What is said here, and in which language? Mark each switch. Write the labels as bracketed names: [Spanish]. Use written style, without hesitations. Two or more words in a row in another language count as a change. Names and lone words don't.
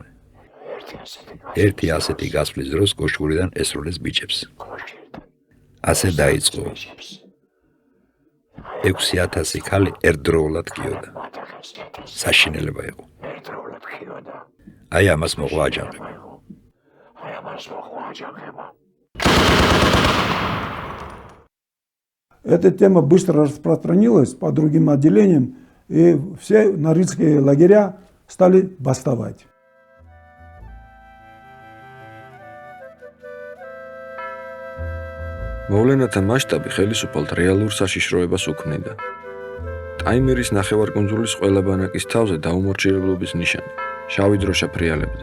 [Georgian] ერთი ასეთი გასვლის დროს კოშკურიდან ესრულეს ბიჭებს. ასე დაიწყო. 6000 ქალი ერთდროულად გიოდა. საშინელება იყო. აი ამას მოყვა აჯანყება. [Russian] Эта тема быстро распространилась по другим отделениям, и все норильские лагеря стали бастовать. [Georgian] მოვლენათა მასშტაბი ხელისუფალთ რეალურ საშიშროებას უქმნიდა. ტაიმირის ნახევარკუნძულის ყველა ბანაკის თავზე დაუმორჩილებლობის ნიშანი, შავი დროშა ფრიალებდა.